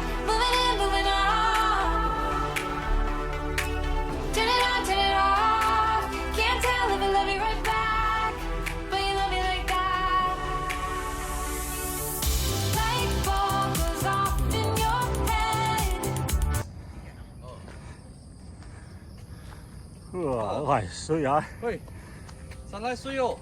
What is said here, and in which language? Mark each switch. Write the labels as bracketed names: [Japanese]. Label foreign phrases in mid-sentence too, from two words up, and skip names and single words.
[English] Moving in, moving on. Turn it on, turn it off. Can't tell if I love you right back, but you love me like that. Light bulb goes off in your head. [Vietnamese] Ôi, suy vậy? [Chinese] 喂，上来水哦。